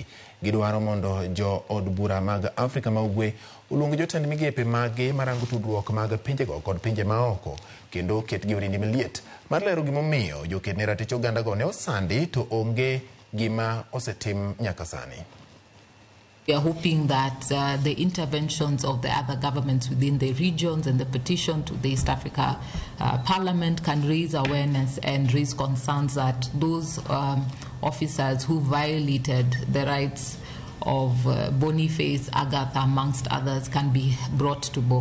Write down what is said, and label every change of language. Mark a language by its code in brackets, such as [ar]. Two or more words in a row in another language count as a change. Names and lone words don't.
[luo] Gidwaro mondo jo od bura mag Afrika ma Ugwe uluong jotend migepe mage marango tudruok mag pinjego kod pinje maoko kendo ketgi orindi maliet mar lero gimomiyo joked ne ratich oganda go ne osandi to onge gima osetim nyaka sani. [en] We are hoping that the interventions of the other governments within the regions and the petition to the East Africa Parliament can raise awareness and raise concerns that those officers who violated the rights of Boniface, Agatha, amongst others, can be brought to book.